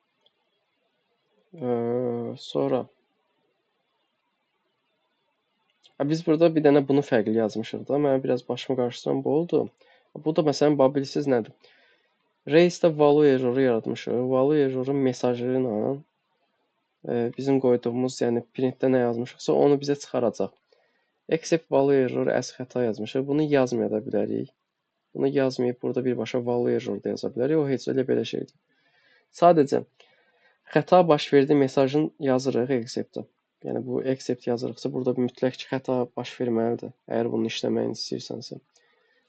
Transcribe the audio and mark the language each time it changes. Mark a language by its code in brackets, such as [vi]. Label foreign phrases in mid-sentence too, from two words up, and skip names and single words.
[az] Sonra biz burada bir dənə bunu fərqli yazmışıq da. Mənə biraz başımı qarışdıran bu oldu. Bu da məsələn bilirsiz nədir? Raise-də [en] value erroru [az] yaratmışıq. [en] Value errorun [az] mesajı ilə bizim qoyduğumuz, yəni printdə nə yazmışıqsa onu bizə çıxaracaq. [en] Except value error as [az] xəta yazmışıq. Bunu yazmaya da bilərik. Bunu yazmayıb burada birbaşa [en] value error [az] da yaza bilərik. O heç elə belə şeydir. Sadəcə xəta baş verdi mesajını yazırıq except-də. Yəni bu except yazırıqsa burada mütləq ki xəta baş verməlidir. Əgər bunu işləməyini istəyirsənsə.